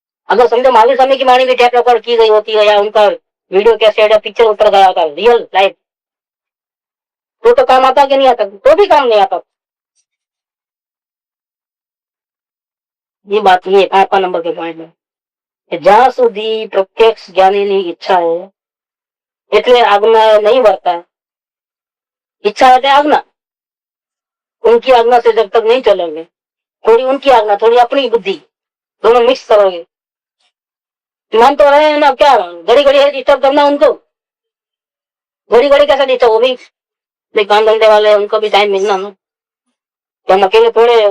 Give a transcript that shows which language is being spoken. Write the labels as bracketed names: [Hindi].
[Hindi] अगर समझो महावीर स्वामी की वाणी भी टेप रिकॉर्ड की गई होती है या उनका वीडियो कैसेट या पिक्चर उतर गया होता रियल लाइफ, तो काम आता कि नहीं आता? तो भी काम नहीं आता। ये बात नहीं है 5 नंबर के पॉइंट में। [Gujarati] જ્યાં સુધી પ્રત્યક્ષ જ્ઞાનીની ઈચ્છા है એટલે આજ્ઞા [Hindi] नहीं वर्ता है। इच्छा है आज्ञा, उनकी आज्ञा से जब तक नहीं चलोगे, थोड़ी उनकी आज्ञा थोड़ी अपनी बुद्धि दोनों मिक्स करोगे, मान तो रहे हैं ना, क्या घड़ी घड़ी डिस्टर्ब करना उनको? घड़ी घड़ी कैसा डिस्टर्ब? वो भी काम धंधे वाले, उनको भी टाइम मिलना ना, हम अकेले थोड़े।